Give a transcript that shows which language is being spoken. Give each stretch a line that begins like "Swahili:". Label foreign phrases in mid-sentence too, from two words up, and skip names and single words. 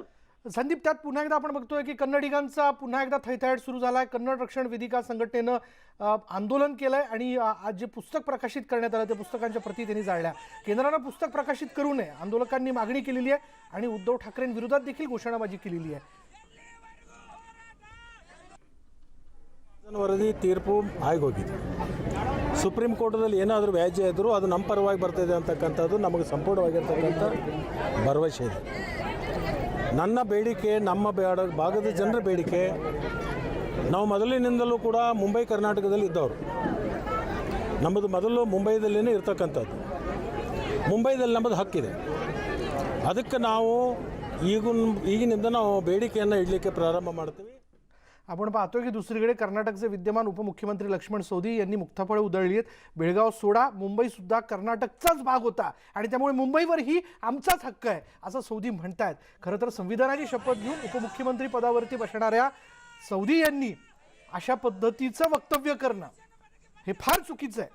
Marathi: संदीप, त्यात पुन्हा एकदा आपण बघतोय की कन्नडिगांचा पुन्हा एकदा थैथयाट सुरू झालाय. कन्नड रक्षण वेदिका संघटनेनं आंदोलन केलंय आणि आज जे पुस्तक प्रकाशित करण्यात आलं त्या पुस्तकांच्या प्रती त्यांनी जाळल्या. केंद्रानं पुस्तक प्रकाशित करू नये आंदोलकांनी मागणी केलेली आहे आणि उद्धव ठाकरेंविरोधात देखील घोषणाबाजी केलेली आहे.
Kannada: ವರದಿ ತೀರ್ಪು ಆಗೋಗಿದೆ. ಸುಪ್ರೀಂ ಕೋರ್ಟ್ದಲ್ಲಿ ಏನಾದರೂ ವ್ಯಾಜ್ಯ ಇದ್ದರೂ ಅದು ನಮ್ಮ ಪರವಾಗಿ ಬರ್ತಿದೆ ಅಂತಕ್ಕಂಥದ್ದು ನಮಗೆ ಸಂಪೂರ್ಣವಾಗಿರ್ತಕ್ಕಂಥ ಭರವಸೆ ಇದೆ. ನನ್ನ ಬೇಡಿಕೆ, ನಮ್ಮ ಭಾಗದ ಜನರ ಬೇಡಿಕೆ, ನಾವು ಮೊದಲಿನಿಂದಲೂ ಕೂಡ ಮುಂಬೈ ಕರ್ನಾಟಕದಲ್ಲಿ ಇದ್ದವರು. ನಮ್ಮದು ಮೊದಲು ಮುಂಬೈದಲ್ಲೇ ಇರ್ತಕ್ಕಂಥದ್ದು. ಮುಂಬೈದಲ್ಲಿ ನಮ್ಮದು ಹಕ್ಕಿದೆ. ಅದಕ್ಕೆ ನಾವು ಈಗಿನಿಂದ ನಾವು ಬೇಡಿಕೆಯನ್ನು ಇಡಲಿಕ್ಕೆ ಪ್ರಾರಂಭ ಮಾಡ್ತೀವಿ.
Marathi: आपण पाहतोय की दुसरीकडे कर्नाटकचे विद्यमान उपमुख्यमंत्री लक्ष्मण सवदी यांनी मुक्ताफळं उधळली आहेत. बेळगाव सोडा, मुंबई सुद्धा कर्नाटकचाच भाग होता आणि त्यामुळे मुंबईवरही आमचाच हक्क आहे असं सवदी म्हणतायत. खरं तर संविधानाची शपथ घेऊन उपमुख्यमंत्री पदावरती बसणाऱ्या सवदी यांनी अशा पद्धतीचं वक्तव्य करणं हे फार चुकीचं आहे.